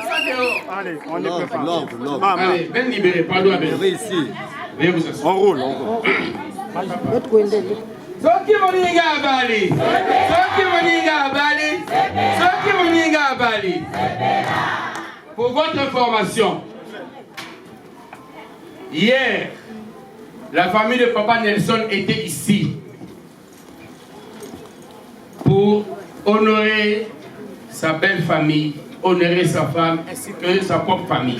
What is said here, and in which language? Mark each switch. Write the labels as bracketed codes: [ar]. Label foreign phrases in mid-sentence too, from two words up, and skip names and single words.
[fr] dehors. Allez, on est préparé. Allez, bien libéré, pardon. Ici. Veuillez vous asseoir. On roule, on roule. [ln] Soki moninga abali. Soki moninga abali. Soki moninga abali. [fr] Pour votre information, hier, la famille de Papa Nelson était ici pour honorer sa belle famille, honorer sa femme ainsi que sa propre famille.